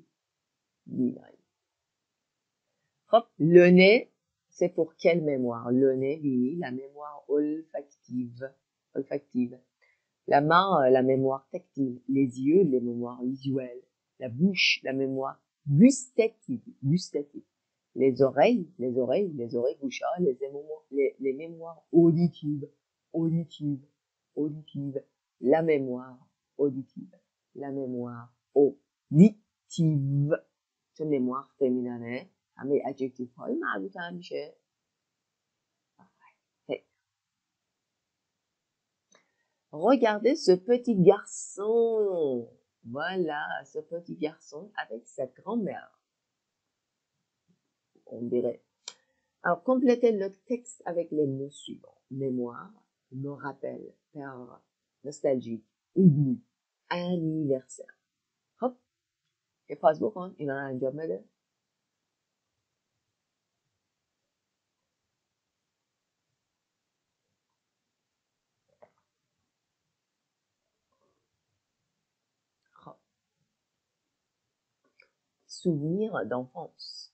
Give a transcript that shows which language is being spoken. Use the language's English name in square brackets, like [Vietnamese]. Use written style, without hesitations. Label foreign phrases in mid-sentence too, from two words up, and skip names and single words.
[Persian] بینایی. [French] خب le nez, c'est pour quelle mémoire? Le nez, oui, la mémoire olfactive. La main, la mémoire tactile. Les yeux, les mémoires visuelles. La bouche, la mémoire gustative. Les oreilles, bouchard, les mémoires auditives. La mémoire auditive. [Persian] چون [French] mémoire féminine [Persian] همه adjective های مربوط هم میشه. [French] Regardez ce petit garçon. Voilà, ce petit garçon avec sa grand-mère. On dirait. Alors, complétez le texte avec les mots suivants. Mémoire, me rappelle, perdre, nostalgique, oubli, anniversaire. Hop. [Persian] یه پاس بکن. اینا رو انجام بده. [French] Souvenir d'enfance.